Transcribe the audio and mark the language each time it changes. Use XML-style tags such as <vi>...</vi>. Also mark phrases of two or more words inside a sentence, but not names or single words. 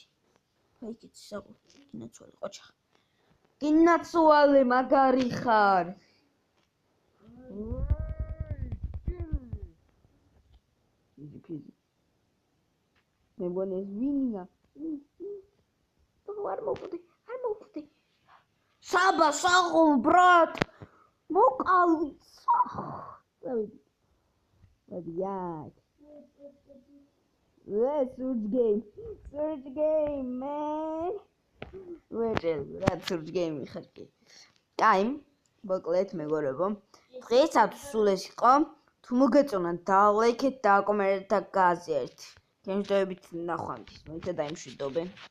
<ka>სპაიკიც საღო, გინაცვალე, ყოჩა. გინაცვალე, მაგარი ხარ. ფიზი. მე მგონი ეს ვინია. არ მოვკვდი.</ka> <tr>Saba, sağol, brat. Mokal. Hadi yak.</tr> <en>Surge game, man. Surge game ხარკი. Time,</en> <ka>მოკლედ მეგობრებო. დღესაც სულ ეს იყო. თუ მოგეწონათ დალაიქეთ და აკომენტეთ და გააზიარეთ. გემშვიდობით ნახვამდის. მოიცა დაიმშვიდობე.</ka>